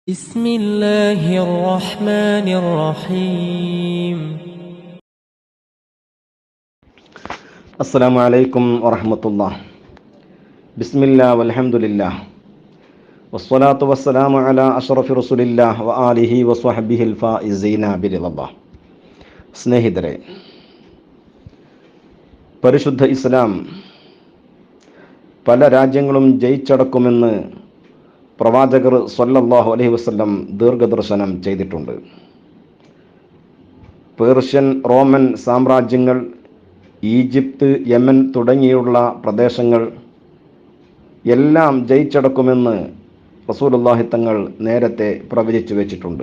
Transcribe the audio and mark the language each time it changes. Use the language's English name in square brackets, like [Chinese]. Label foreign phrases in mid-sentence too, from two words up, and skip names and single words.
[Arabic] بسم الله الرحمن الرحيم. السلام عليكم ورحمة الله. بسم الله والحمد لله والصلاة والسلام على أشرف رسول الله وآله وصحبه الفائزين برضا الله. [Malayalam] സ്നേഹിതരെ, പരിശുദ്ധ ഇസ്ലാം പല രാജ്യങ്ങളും ജയിച്ചടക്കുമെന്ന് പ്രവാചകർ [Arabic] صلى الله عليه وسلم [Malayalam] ദീർഘദർശനം ചെയ്തിട്ടുണ്ട്. പേർഷ്യൻ, റോമൻ സാമ്രാജ്യങ്ങൾ, ഈജിപ്ത്, യമൻ തുടങ്ങിയുള്ള പ്രദേശങ്ങൾ എല്ലാം ജയിച്ചടക്കുമെന്ന് റസൂലുള്ളാഹി തങ്ങൾ നേരത്തെ പ്രവചിച്ചു വെച്ചിട്ടുണ്ട്.